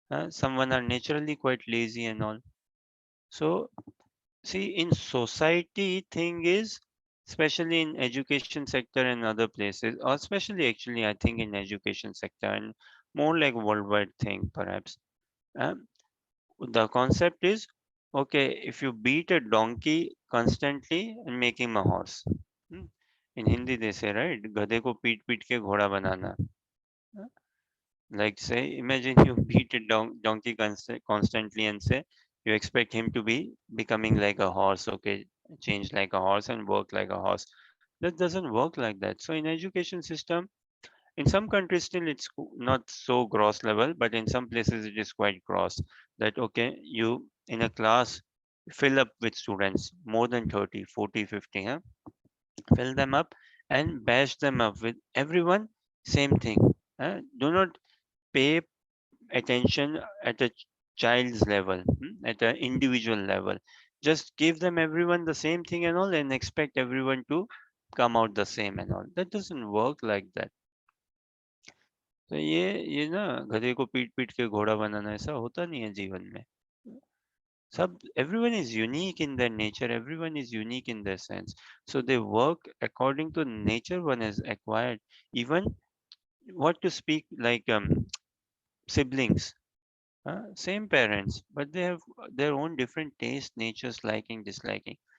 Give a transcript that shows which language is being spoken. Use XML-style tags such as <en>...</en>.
<en>Someone are naturally quite lazy and all. So see, in society, thing is, especially in education sector and other places, or especially actually, I think in education sector and more like worldwide thing, perhaps. Um, the concept is, okay, if you beat a donkey constantly and make him a horse. Hmm. In Hindi they say, right?</en> <hi>गधे को पीट पीट के घोड़ा बनाना.</hi> <en>Like say, imagine you beat a donkey constantly and say you expect him to be becoming like a horse, okay, change like a horse and work like a horse. That doesn't work like that. So in education system, in some countries still it's not so gross level, but in some places it is quite gross. That okay, you in a class fill up with students more than 30, 40, 50, huh? Fill them up and bash them up with everyone same thing. Do not pay attention at a child's level, at an individual level. Just give them everyone the same thing and all, and expect everyone to come out the same and all. That doesn't work like that.</en> <hi>तो ये ना गधे को पीट पीट के घोड़ा बनाना ऐसा होता नहीं है जीवन में.</hi> <en>सब everyone is unique in their nature, everyone is unique in their sense, so they work according to nature one has acquired. Even what to speak like siblings. Same parents, but they have their own different tastes, natures, liking, disliking.</en>